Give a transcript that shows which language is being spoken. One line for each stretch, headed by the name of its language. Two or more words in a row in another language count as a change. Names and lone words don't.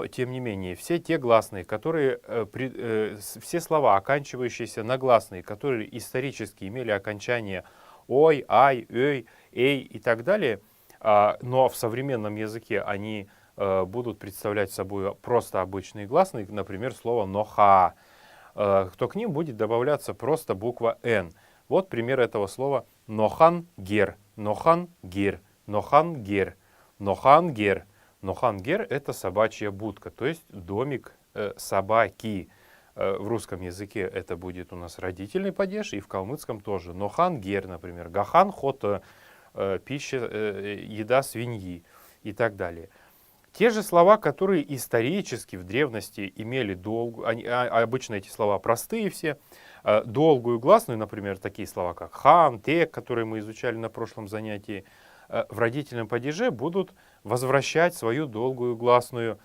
Russian: тем не менее, все те гласные, которые, все слова, оканчивающиеся на гласные, которые исторически имели окончание «ой», «ай», «эй», «эй» и так далее, но в современном языке они будут представлять собой просто обычные гласные, например, слово «ноха», то к ним будет добавляться просто буква «н». Вот пример этого слова
Kalmyk: «нохан-гер», «нохан-гер», «нохан-гер», «нохан-гер». «Нохан-гер» —
Russian: это собачья будка, то есть домик собаки. В русском языке это будет у нас родительный падеж, и в калмыцком тоже.
Kalmyk: «Нохан-гер»,
Russian: например,
Kalmyk: «гахан-хота»,
Russian: пища, еда свиньи и так далее. Те же слова, которые исторически в древности имели обычно эти слова простые все, долгую гласную, например, такие слова, как хан, тек, которые мы изучали на прошлом занятии, в родительном падеже будут возвращать свою долгую гласную.